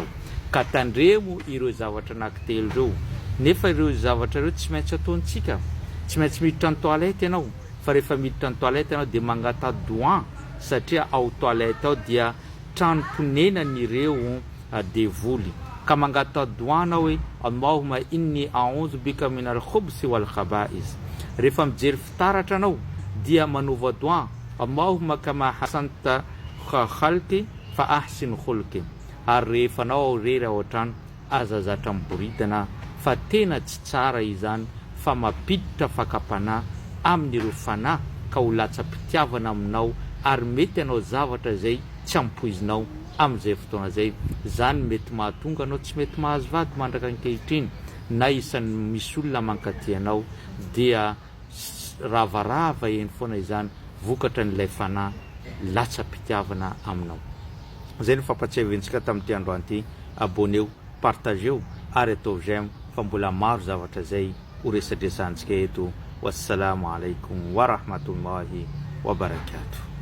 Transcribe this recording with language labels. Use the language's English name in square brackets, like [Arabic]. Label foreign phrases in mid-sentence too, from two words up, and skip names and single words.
[Malagasy] Ka tandremo ireo zavatra anankitelo ireo. Nefa ireo zavatra ireo tsy maintsy ataontsika. Tsy maintsy miditra ny toalety ianao, fa rehefa miditra ny toalety ianao dia mangata-doigt, satria ao toalety ao dia tranom-ponenan'ireo devoly. Ka mangata-doigt anao hoe [Arabic] Allahumma inni a'udhu bika min al-khubsi wal khaba'is. [Malagasy] Rehefa mijery fitaratra anao dia manova doigt, [Arabic] Allahumma kama hasanta khalqi fa ahsin khulqi. [Malagasy] Ary rehefa anao rery ao an-trano azazatra miboridana fa tena tsy tsara izany, fa mampiditra fakapana amin'ireo fanahy ka ho latsa-pitiavana aminao ary mety anao zavatra zay tsy ampoizinao amin'izay fotoana zay. Zany mety mahatonga anao tsy mety mahazo vady mandraka ankehitriny, na isan'ny misy olona mankaty anao dia ravarava eny foana izany vokatra n'ilay fanahy latsa-pitiavana aminao. Zay ny fampatsiaventsika tamin'ity androany ity. Abonneo, partageo ary atao j'aime fa mbola maro zavatra zay ho resadresantsika eto. [Arabic] Wassalamu alaikum wa rahmatullahi wa barakatuh.